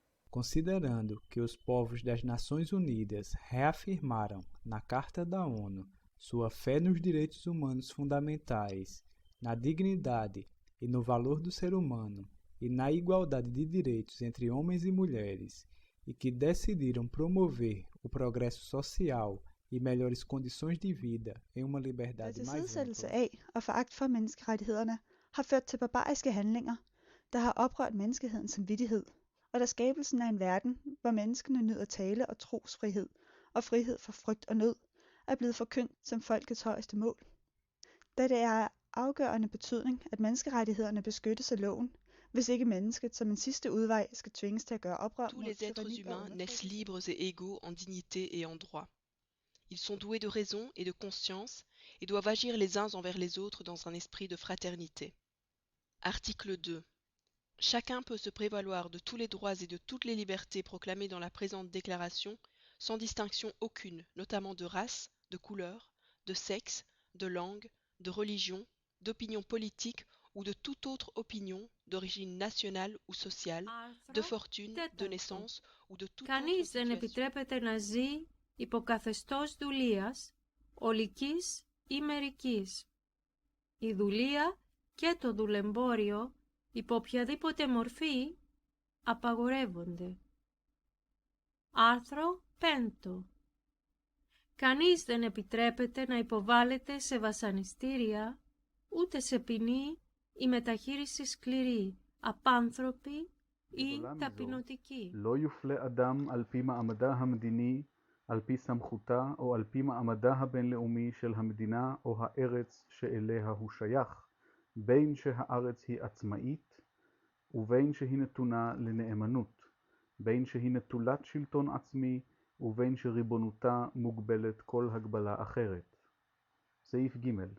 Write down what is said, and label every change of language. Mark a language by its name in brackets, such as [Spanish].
[Portuguese] Considerando que os povos das Nações Unidas reafirmaram, na Carta da ONU, sua fé nos direitos humanos fundamentais, na dignidade e no valor do ser humano e na igualdade de direitos entre homens e mulheres, e que decidiram promover o progresso social e melhores condições de vida em uma liberdade mais [Danish] Tilsidesættelse af og foragt for menneskerettighederne har ført til barbariske handlinger, der har oprørt menneskehedens samvittighed, og da skabelsen af en verden, hvor menneskene nyder tale- og trosfrihed og frihed fra frygt og nød, er blevet forkyndt som folkets højeste mål. Da det er af afgørende betydning, at menneskerettighederne beskyttes af loven, hvis ikke mennesket som en sidste udvej skal tvinges til at gøre oprør [French] Tous les êtres humains naissent libres et égaux en dignité et en droit. Ils sont doués de raison et de conscience et doivent agir les uns envers les autres dans un esprit de fraternité. Article 2. Chacun peut se prévaloir de tous les droits et de toutes les libertés proclamés dans la présente déclaration, sans distinction aucune, notamment de race, de couleur, de sexe, de langue, de religion, d'opinion politique ou de toute autre opinion d'origine nationale ou sociale, de fortune, de naissance ou de toute autre [Greek] Κανείς δεν [French] situation. [Greek] επιτρέπεται να ζει υπό καθεστώς δουλείας, ολικής ή μερικής. Η δουλεία και το δουλεμπόριο υπό οποιαδήποτε μορφή απαγορεύονται. Άρθρο 5. Κανείς δεν επιτρέπεται να υποβάλλεται σε βασανιστήρια, ούτε σε ποινή ή μεταχείριση σκληρή, απάνθρωπη ή ταπεινωτική. [Hebrew] לא יופלה אדם על פי מעמדה המדיני, על פי סמכותה או על פי מעמדה הבינלאומי של המדינה או הארץ שאליה הוא שייך, בין שהארץ היא עצמאית ובין שהיא נתונה לנאמנות, בין שהיא נטולת שלטון עצמי ובין שריבונותה מוגבלת כל הגבלה אחרת. סעיף ג'